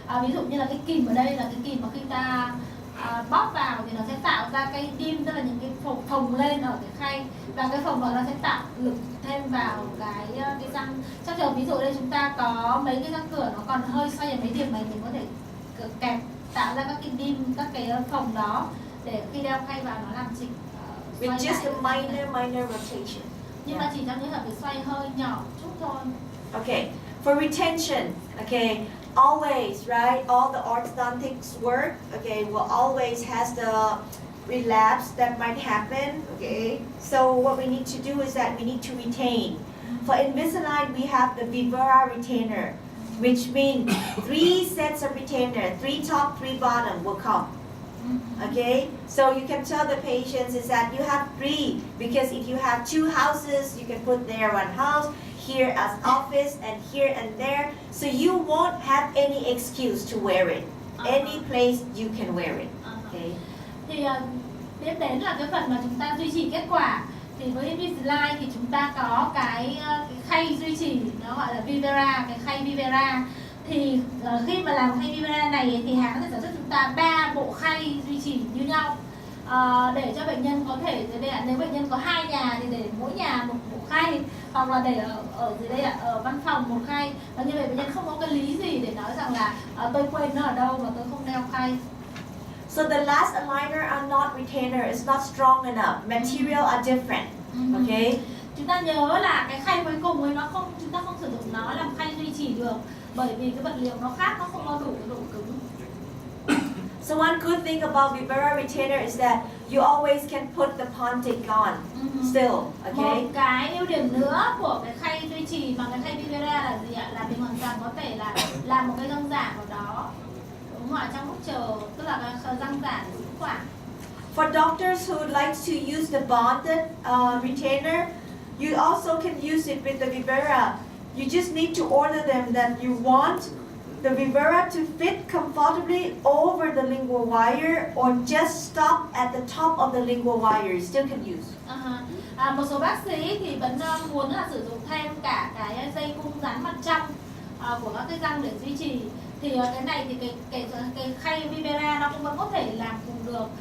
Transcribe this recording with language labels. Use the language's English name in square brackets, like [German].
[Vietnamese] Ví dụ như là cái kìm ở đây là cái kìm mà khi ta bóp vào thì nó sẽ tạo ra cái dim, tức là những cái phồng lên ở cái khay, và cái phồng đó nó sẽ tạo lực thêm vào cái răng. Trong trường ví dụ đây chúng ta có mấy cái răng cửa nó còn hơi xoay ở mấy điểm này, mình có thể kẹp tạo ra các cái dim, các cái phồng đó để khi đeo khay vào nó làm chỉnh [English] With just a minor rotation. [Vietnamese] Nhưng mà chỉ trong những hợp xoay hơi nhỏ chút thôi. [English] Okay, for retention, okay, always, right, all the orthodontics work, okay, will always has the relapse that might happen, okay. So what we need to do is that we need to retain. For Invisalign, we have the Vivera retainer, which means 3 sets of retainer, 3 top, 3 bottom will come. Okay, so you can tell the patients is that you have 3, because if you have 2 houses, you can put there one house, here as office, and here and there, so you won't have any excuse to wear it. Any place you can wear it. Okay. [Vietnamese] Thì tiếp đến là cái phần mà chúng ta duy trì kết quả. Thì với Invisalign thì chúng ta có cái khay duy trì, nó gọi là Vivera, cái khay Vivera. Thì khi mà làm khay Vivera này thì hãng có thể sản xuất chúng ta 3 bộ khay duy trì như nhau, để cho bệnh nhân có thể dưới đây nếu bệnh nhân có 2 nhà thì để mỗi nhà một bộ khay, hoặc là để ở dưới đây ở văn phòng một khay, và như vậy bệnh nhân không có cái lý gì để nói rằng là tôi quên nó ở đâu và tôi không đeo khay. [English] So the last aligner are not retainer, it's not strong enough. Material are different. Okay. [Vietnamese] Chúng ta nhớ là cái khay cuối cùng ấy chúng ta không sử dụng nó làm khay duy trì được, bởi vì cái vật liệu nó khác, nó không có đủ cái độ cứng. [English] So one good thing about Vivera retainer is that you always can put the pontic on still, okay? [Vietnamese] Một cái ưu điểm nữa của cái khay duy trì bằng cái khay Vivera là gì ạ? Là mình hoàn toàn có thể là làm một cái răng giả vào đó, đúng không ạ? Trong lúc chờ, tức là cái răng giả để giữ khoảng. [English] For doctors who would like to use the bonded retainer, you also can use it with the Vivera. You just need to order them that you want the Vivera to fit comfortably over the lingual wire or just stop at the top of the lingual wire. You still can use. [Vietnamese] Một số bác sĩ thì vẫn muốn là sử dụng thêm cả cái dây cung dán mặt trong của các cái răng để duy trì. Thì cái này thì cái khay Vivera nó cũng vẫn có thể làm cùng được.